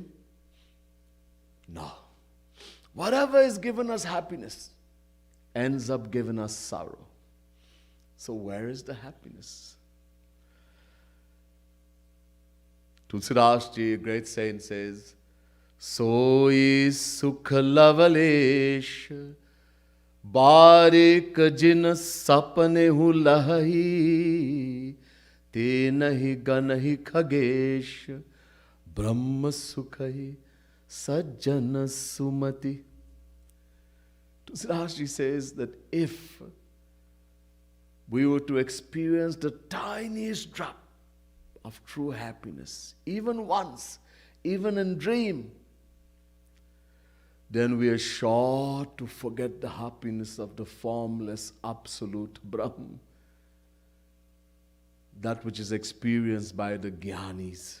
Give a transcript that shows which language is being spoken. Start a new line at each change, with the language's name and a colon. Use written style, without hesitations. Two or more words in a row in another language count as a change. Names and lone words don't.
English: No. Whatever is given us happiness ends up giving us sorrow. So where is the happiness? Tulsidas Ji, a great saint, says,
Awadhi: सोइ सुख लवलेस, बारिक जिन सपने हु लहि, ते नहि गनहि खगेस, ब्रह्म सुखि सज्जन सुमति.
English: Tulsidas Ji says that if we were to experience the tiniest drop of true happiness, even once, even in dream, then we are sure to forget the happiness of the formless absolute Brahm, that which is experienced by the Jnanis.